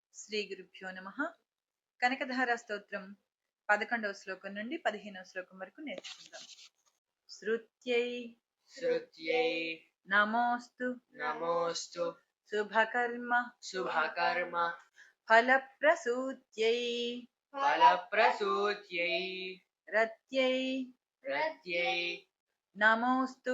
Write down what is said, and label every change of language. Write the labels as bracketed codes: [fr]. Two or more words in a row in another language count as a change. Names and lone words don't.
[sa] శ్రీ గురుభ్యో నమః. [te] కనకధార స్తోత్రం 11వ శ్లోకం నుండి 15వ శ్లోకం వరకు నేర్చుకుందాం. [sa] శృత్యై श्रुत्यै నమోస్తు नमोऽस्तु శుభకర్మ शुभकर्म ఫలప్రసూత్యై फलप्रसूत्यै రత్యై रत्यै నమోస్తు